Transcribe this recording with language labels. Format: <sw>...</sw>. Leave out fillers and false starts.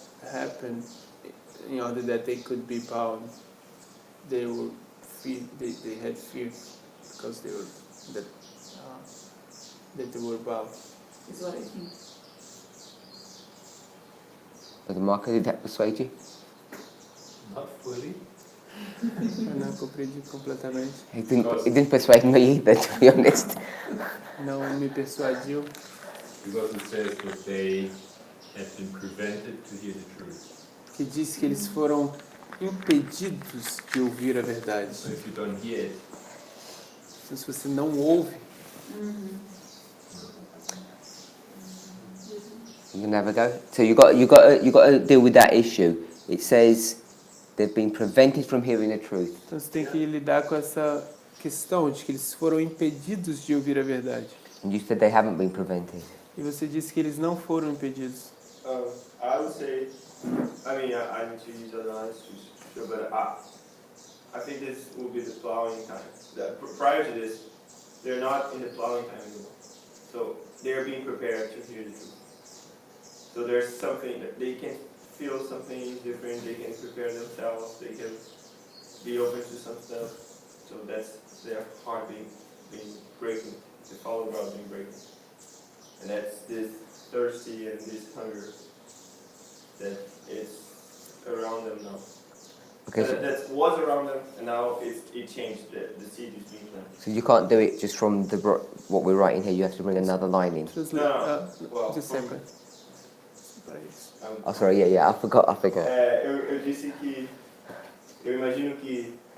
<en>happen in order that they could be bound. They were they had fear because they were that they were bound. Is what I think. But Marco, did that persuade you? Not fully.</en> <pt>Eu não compreendi completamente.</pt> <en>It didn't persuade me either, to be honest.</en> <pt>Não me persuadiu.</pt> <en>Because it says that they have been prevented to hear the truth.</en> <pt>Que diz que eles foram impedidos de ouvir a verdade.</pt> <en>So if you don't hear it,</en> <pt>Então, se você não ouve,</pt> <en>You can have a go. So you got to deal with that issue. It says they've been prevented from hearing the truth.</en> <pt>então você tem que lidar com essa questão de que eles foram impedidos de ouvir a verdade.</pt> <en>And you said they haven't been prevented.</en> <pt>E você disse que eles não foram impedidos.</pt> <en>I would say, I mean, I need to use other lines to show, but I think this will be the plowing time. Prior to this, they're not in the plowing time anymore. So they're being prepared to hear the truth. So there's something that they can feel something different, they can prepare themselves, they can be open to some stuff. So that's their heart being breaking, the follow God being breaking. And that's this thirsty and this hunger that is around them now. Okay, That was around them, and now it changed. The seed is being planted. so you can't do it just from what we're writing here. You have to bring another line in. Well, Just a second. Oh, sorry. Yeah. I forgot.</en> <pt>eu disse que eu imagino que</pt>